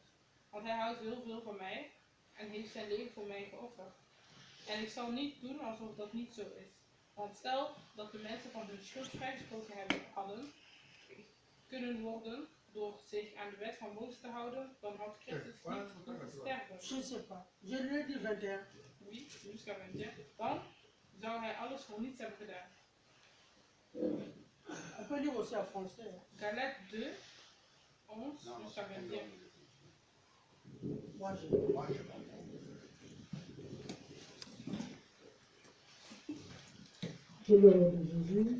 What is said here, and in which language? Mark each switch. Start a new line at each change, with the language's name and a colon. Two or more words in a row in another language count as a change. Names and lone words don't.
Dutch: Want hij houdt heel veel van mij en heeft zijn leven voor mij geofferd. En ik zal niet doen alsof dat niet zo is. Want stel dat de mensen van hun schuld vrijgesproken hadden kunnen worden door zich aan de wet van Mozes te houden, dan had Christus niet hoeven sterven.
French: Je sais pas. Je lui ai dit 21. Oui, jusqu'à 21.
Dutch: Dan zou hij alles voor niets hebben gedaan.
French: On peut lire aussi en français. Galates 2, 11 jusqu'à 21. Moi, je le nom de Jésus.